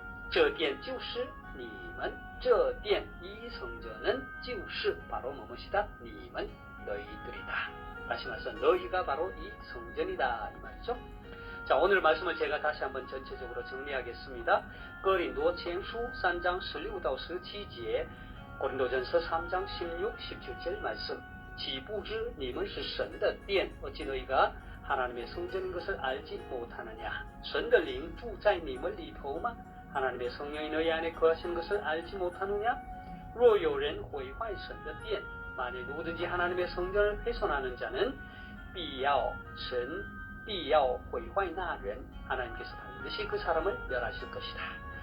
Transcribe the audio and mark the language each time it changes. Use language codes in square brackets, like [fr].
[zh] 这殿就是你们, 这殿 [ko] 이 성전은 [zh] 就是 [ko] 바로 무엇이다? [zh] 你们 [ko] 너희들이다. 다시 말해서 너희가 바로 이 성전이다 이 말이죠. 자, 오늘 말씀을 제가 다시 한번 전체적으로 정리하겠습니다. 哥林多前书 3장 [zh] 16到17节, [ko] 고린도전서 3장 16, 17절 말씀. [zh] 岂不知你们是神的殿, [ko] 어찌 너희가 하나님의 성전인 것을 알지 못하느냐. [zh] 神的灵住在你们里头吗? [ko] 하나님의 성령이 너희 안에 거하시는 것을 알지 못하느냐? [zh] 若有人毁坏神的殿, [ko] 만일 누구든지 하나님의 성전을 훼손하는 자는 [zh] 必要毁坏那人, [ko] 하나님께서 반드시 그 사람을 멸하실 것이다.